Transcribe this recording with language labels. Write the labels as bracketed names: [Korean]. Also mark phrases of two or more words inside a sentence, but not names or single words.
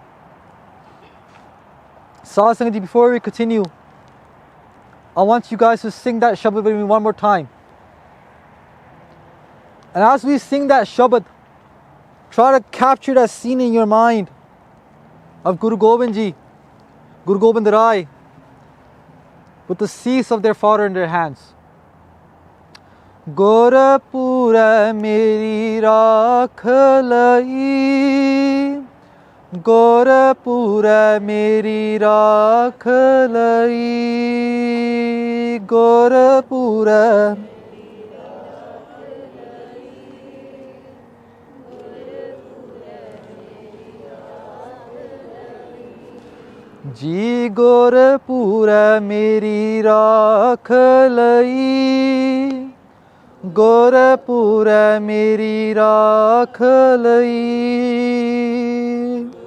[English] Sadhu Sangat Ji, before we continue, I want you guys to sing that Shabad with me one more time. And as we sing that Shabad, try to capture that scene in your mind of Guru Gobind Ji, Guru Gobind Rai, with the cease of their father in their hands. [Punjabi] ਗੁਰਪੂਰਾ ਮੇਰੀ ਰਾਖ ਲਈ, ਗੁਰਪੂਰਾ ਮੇਰੀ ਰਾਖ ਲਈ, ਗੁਰਪੂਰਾ ਜੀ ਗੁਰਪੂਰਾ ਮੇਰੀ ਰਾਖ ਲਈ, ਗੁਰਪੂਰਾ ਮੇਰੀ ਰਾਖ ਲਈ.